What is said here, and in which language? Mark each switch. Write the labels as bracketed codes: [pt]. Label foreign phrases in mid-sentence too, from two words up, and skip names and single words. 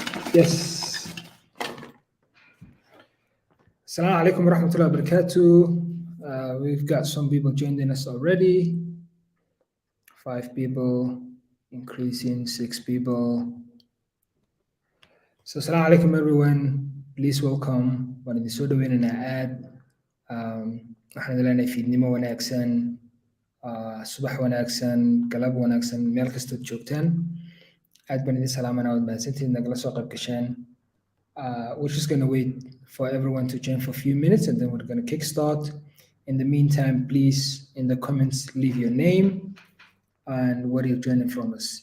[en] Yes. [ar] السلام عليكم ورحمة الله وبركاته. [en] We've got some people joining us already. 5 people, increasing 6 people. So [ar] السلام عليكم [en] everyone. Please welcome. [so] Waan idin soo dhaweynaynaa aad. Waxaan idin leenahay fiidnimo wanaagsan, subax wanaagsan, galab wanaagsan, meel kastood joogtaan. Aad baan idin salaamanaa waad mahadsantihiin nagala soo qayb gasheen. [en] We're just going to wait for everyone to join for a few minutes and then we're going to kickstart. In the meantime, please, in the comments, leave your name and where you're joining from us.